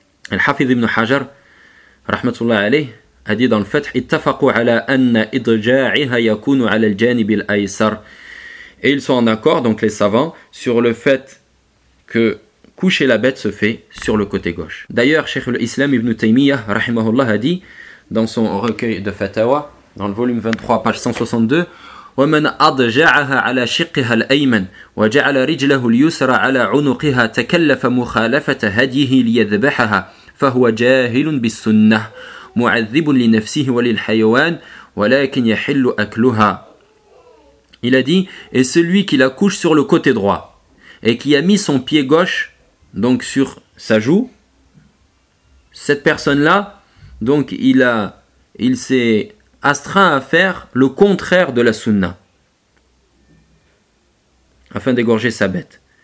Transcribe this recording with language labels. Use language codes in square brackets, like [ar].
[ar] Al-Hafidh ibn Hajar, rahmatullah alayh, [fr] a dit dans le fath, [ar] ittafaqu ala anna idja'iha yakunu ala al-janib al-aysar. [fr] Et ils sont en accord, donc les savants, sur le fait que coucher la bête se fait sur le côté gauche. D'ailleurs, Cheikh l'Islam Ibn Taymiyyah, rahimahullah, a dit dans son recueil de fatawa, dans le volume 23, page 162, [ar] وَمَنْ أَضْجَعَهَا عَلَى شِقِّهَا الْأَيْمَنِ وَجَعَلَ رِجْلَهُ الْيُسْرَ عَلَى عُنُقِهَا تَكَلَّفَ مُخَالَفَةَ هَدْيِهِ لِيَذْبَحَهَا فَهُوَ جَاهِلٌ بِالسُّنَّةِ مُعَذِّبٌ لِنَفْسِهِ وَلِلْحَيَوَانِ وَلَكِنْ يَحِلُّ أَكْلُهَا. [fr] Il a dit, et celui qui la couche sur le côté droit et qui a mis son pied gauche donc sur sa joue, cette personne-là, donc il s'est astreint à faire le contraire de la sunna afin d'égorger sa bête.